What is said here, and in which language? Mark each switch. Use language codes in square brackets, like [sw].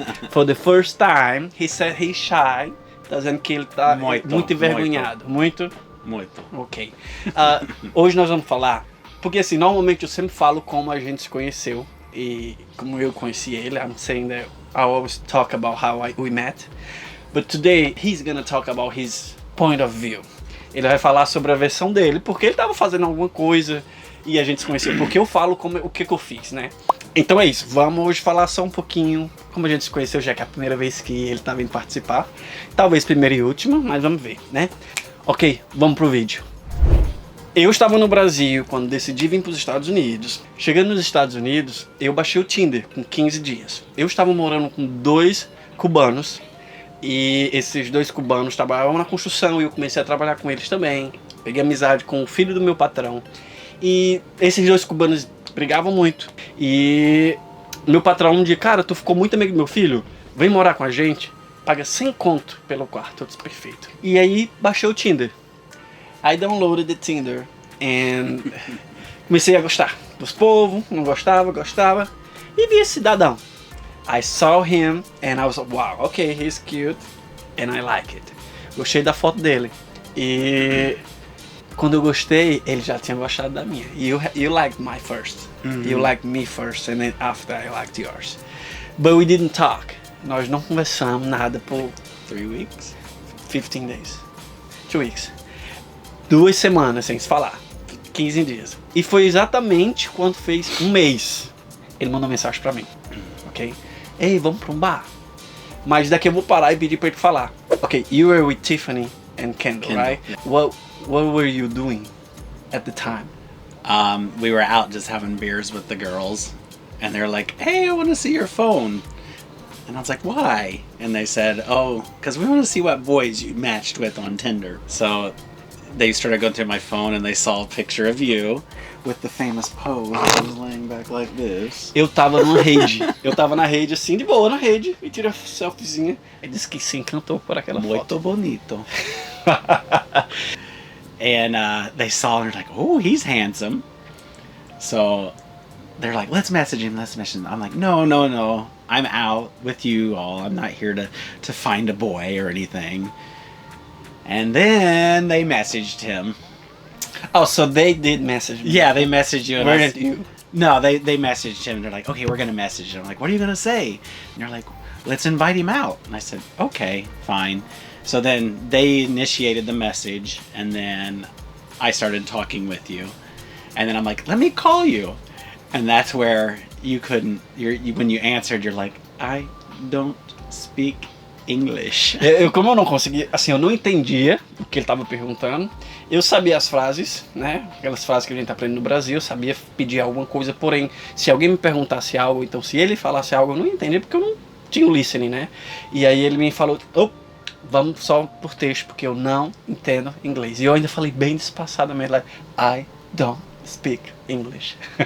[en] For the first time, he said he's shy. [pt] Tá dizendo que ele tá muito envergonhado. Muito? Ok. Hoje nós vamos falar, porque assim, normalmente eu sempre falo como a gente se conheceu e como eu conheci ele. [en] I'm saying that I always talk about how we met. But today, he's gonna talk about his point of view. [pt] Ele vai falar sobre a versão dele, porque ele estava fazendo alguma coisa e a gente se conhecia. Porque eu falo o que eu fiz, né? Então é isso, vamos hoje falar só um pouquinho como a gente se conheceu, já que é a primeira vez que ele tá vindo participar. Talvez primeira e última, mas vamos ver, né? Ok, vamos pro vídeo. Eu estava no Brasil quando decidi vir para os Estados Unidos. Chegando nos Estados Unidos, eu baixei o Tinder com 15 dias. Eu estava morando com 2 cubanos. E esses 2 cubanos trabalhavam na construção e eu comecei a trabalhar com eles também. Peguei amizade com o filho do meu patrão. E esses 2 cubanos brigavam muito. E meu patrão um dia, cara, tu ficou muito amigo do meu filho? Vem morar com a gente, paga 100 conto pelo quarto. Eu disse, perfeito. E aí baixei o Tinder. [en] I downloaded the Tinder [pt] and comecei a gostar dos povos, não gostava. E vi esse cidadão. [en] I saw him and I was like, wow, okay, he's cute and I like it. [pt] Gostei da foto dele. E quando eu gostei, ele já tinha gostado da minha. [en] You liked my first. You liked me first and then after I liked yours. But we didn't talk. [pt] Nós não conversamos nada por [en] 3 weeks, 15 days, 2 weeks. [pt] 2 semanas sem se falar, 15 dias. E foi exatamente quando fez 1 mês. Ele mandou mensagem pra mim, ok? Ei, vamos pra um bar? Mas daqui eu vou parar e pedir pra ele falar. [en] Ok, you were with Tiffany and Kendall, right? Yeah. What were you doing at the time? We were out just having beers with the girls, and they're like, "Hey, I want to see your phone." And I was like, "Why?" And they said, "Oh, because we want to see what boys you matched with on Tinder." So they started going through my phone, and they saw a picture of you with the famous pose. I was laying back like this. [pt] Eu tava numa rede. Eu tava na rede, assim, de boa na rede. E tirei uma selfiezinha. Ele disse que se encantou por aquela Muito foto. bonito. [en] And they saw and they're like, "Oh, he's handsome." So they're like, let's message him. I'm like, no. I'm out with you all. I'm not here to find a boy or anything. And then they messaged him. Oh, so they did message me. Yeah, they messaged you. And Weren't you? No, they messaged him. They're like, okay, we're going to message him. I'm like, what are you going to say? And they're like, let's invite him out. And I said, okay, fine. So then they initiated the message, and then I started talking with you. And then I'm like, let me call you. And that's where you couldn't, when you answered, you're like, I don't speak English. [pt] Como eu não conseguia, assim, eu não entendia o que ele estava perguntando. Eu sabia as frases, né? Aquelas frases que a gente aprende no Brasil, eu sabia pedir alguma coisa, porém, se alguém me perguntasse algo, então se ele falasse algo, eu não entendia, porque eu não tinha o listening, né? E aí ele me falou, vamos só por texto, porque eu não entendo inglês. E eu ainda falei bem despassadamente, [en] like, I don't speak English.